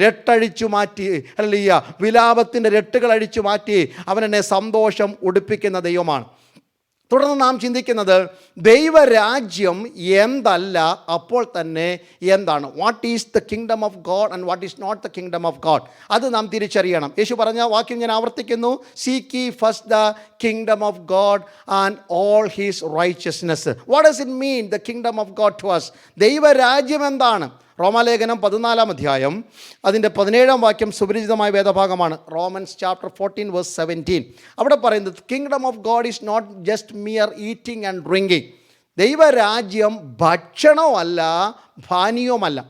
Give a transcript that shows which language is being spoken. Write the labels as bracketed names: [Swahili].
[Malayalam] രട്ടഴിച്ചു മാറ്റി, ഹല്ലേലൂയ, വിലാപത്തിൻ്റെ രട്ടുകൾ അഴിച്ചു മാറ്റി അവനെന്നെ സന്തോഷം ഉടുപ്പിക്കുന്ന ദൈവമാണ്. തുടർന്ന് നാം ചിന്തിക്കുന്നത് ദൈവരാജ്യം എന്തല്ല, അപ്പോൾ തന്നെ എന്താണ്. [English] What is the kingdom of God and what is not the kingdom of God. [Malayalam] അത് നാം തിരിച്ചറിയണം. യേശു പറഞ്ഞ വാക്യം ഞാൻ ആവർത്തിക്കുന്നു, [English] Seek ye first the kingdom of God and all his righteousness. What does it mean, the kingdom of God to us? [Malayalam] ദൈവരാജ്യം എന്താണ്? റോമാലേഖനം 14 അധ്യായം അതിൻ്റെ 17 വാക്യം സുപരിചിതമായ വേദഭാഗമാണ്. [English] Romans chapter 14 verse 17. [Malayalam] അവിടെ പറയുന്നത് [English] Kingdom of God is not just mere eating and drinking. [Malayalam] ദൈവരാജ്യം ഭക്ഷണമല്ല, പാനീയവുമല്ല.